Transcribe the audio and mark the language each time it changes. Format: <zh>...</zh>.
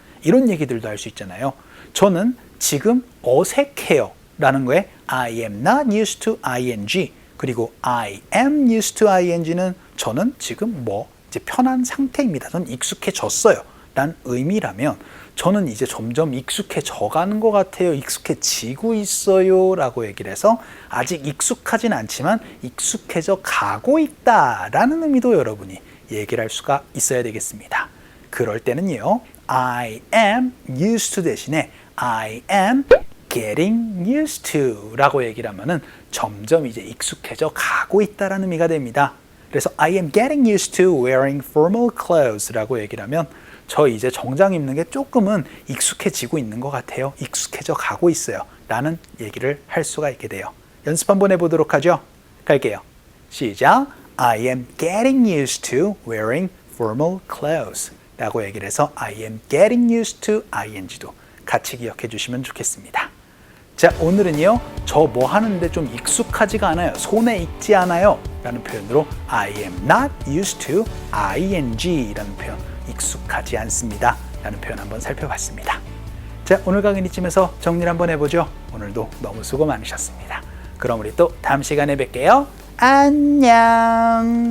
<ko>이런 얘기들도 할 수 있잖아요. 저는 지금 어색해요. 라는 거에</ko> <en>I am not used to ing</en> <ko>그리고</ko> <en>I am used to ing는</en> <ko>저는 지금 이제 편한 상태입니다. 저는 익숙해졌어요. 라는 의미라면 저는 이제 점점 익숙해져 가는 것 같아요. 익숙해지고 있어요. 라고 얘기를 해서 아직 익숙하진 않지만 익숙해져 가고 있다. 라는 의미도 여러분이 얘기를 할 수가 있어야 되겠습니다. 그럴 때는요.</ko> <en>I am used to</en> <ko>대신에</ko> <en>I am getting used to</en> <ko>라고 얘기를 하면은 점점 이제 익숙해져 가고 있다라는 의미가 됩니다. 그래서</ko> <en>I am getting used to wearing formal clothes</en> <ko>라고 얘기를 하면 저 이제 정장 입는 게 조금은 익숙해지고 있는 것 같아요. 익숙해져 가고 있어요. 라는 얘기를 할 수가 있게 돼요. 연습 한번 해보도록 하죠. 갈게요. 시작.</ko> <en>I am getting used to wearing formal clothes</en> <ko>라고 얘기를 해서</ko> <en>I am getting used to ing도</en> <ko>같이 기억해 주시면 좋겠습니다. 자, 오늘은요. 저 뭐 하는데 좀 익숙하지가 않아요. 손에 익지 않아요. 라는 표현으로</ko> <en>I am not used to ing</en> <ko>라는 표현 익숙하지 않습니다. 라는 표현 한번 살펴봤습니다. 자, 오늘 강의는 이쯤에서 정리를 한번 해보죠. 오늘도 너무 수고 많으셨습니다. 그럼 우리 또 다음 시간에 뵐게요. 안녕.</ko>